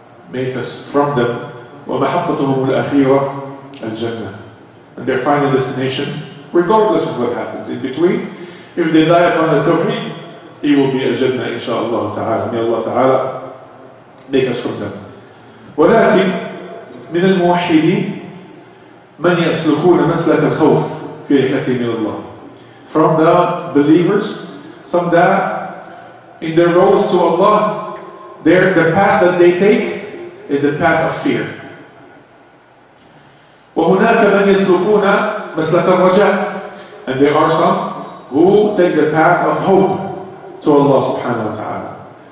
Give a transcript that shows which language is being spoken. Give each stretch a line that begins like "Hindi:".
English: Make us from them.
Arabic: ومحطتهم الأخيرة الجنة,
English: and their final destination, regardless of what happens in between, if they die upon the tawheed, it will be a Jannah inshaAllah ta'ala. May Allah ta'ala make us from them.
Arabic: ولكن من الموحدين من يسلكون مسلك الخوف في رحلة من الله.
English: From the believers, some that in their roads to Allah, the path that they take is the path of fear.
Arabic: وهناك من يسلكون مسلك الرجاء,
English: and there are some who take the path of hope to Allah subhanahu wa ta'ala.